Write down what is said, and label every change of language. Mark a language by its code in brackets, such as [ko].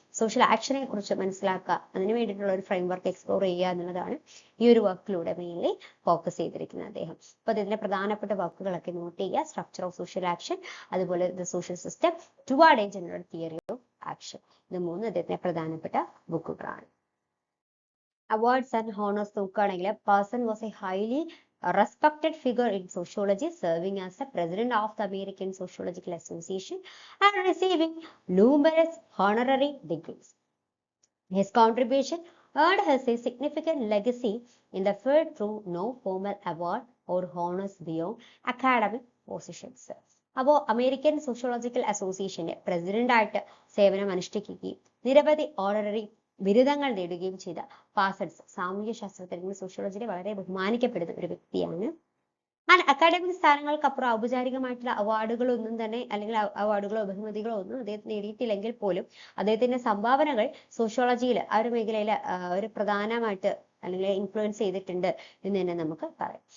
[ml] Social ആക്ഷനെ കുറിച്ച് മനസ്സിലാക്കുക, അതിന് വേണ്ടിയിട്ടുള്ള ഒരു ഫ്രെയിംവർക്ക് എക്സ്പ്ലോർ ചെയ്യുക എന്നുള്ളതാണ് ഈ ഒരു വർക്കിലൂടെ മെയിൻലി ഫോക്കസ് ചെയ്തിരിക്കുന്നത് അദ്ദേഹം. അപ്പൊ ഇതിന്റെ പ്രധാനപ്പെട്ട വർക്കുകളൊക്കെ നോട്ട് ചെയ്യുക. സ്ട്രക്ചർ ഓഫ് സോഷ്യൽ ആക്ഷൻ, അതുപോലെ the social system, toward A general theory of action. ഇത് 3 അദ്ദേഹത്തിന്റെ പ്രധാനപ്പെട്ട ബുക്കുകളാണ്. [en] awards and honours [ml] നോക്കുകയാണെങ്കിൽ [en] Parsons was a highly respected figure in sociology, serving as the president of the American Sociological Association and receiving numerous honorary degrees. His contribution earned his a significant legacy in the field through no formal award or honors beyond academic positions. [ml] അപ്പോൾ American sociological അസോസിയേഷന്റെ president ആയിട്ട് സേവനം അനുഷ്ഠിക്കുകയും നിരവധി honorary ബിരുദങ്ങൾ നേടുകയും ചെയ്ത പാസൺസ് സാമൂഹ്യ ശാസ്ത്രത്തിൽ സോഷ്യോളജിയിൽ വളരെ ബഹുമാനിക്കപ്പെടുന്ന ഒരു വ്യക്തിയാണ്. അക്കാഡമിക് സ്ഥാനങ്ങൾക്കപ്പുറം ഔപചാരികമായിട്ടുള്ള അവാർഡുകളൊന്നും തന്നെ, അല്ലെങ്കിൽ അവാർഡുകളോ ബഹുമതികളോ ഒന്നും അദ്ദേഹത്തിന് നേടിയിട്ടില്ലെങ്കിൽ പോലും അദ്ദേഹത്തിന്റെ സംഭാവനകൾ സോഷ്യോളജിയിൽ ആ ഒരു മേഖലയിൽ ഒരു പ്രധാനമായിട്ട് അല്ലെങ്കിൽ ഇൻഫ്ലുവൻസ് ചെയ്തിട്ടുണ്ട് എന്ന് തന്നെ നമുക്ക് പറയാം.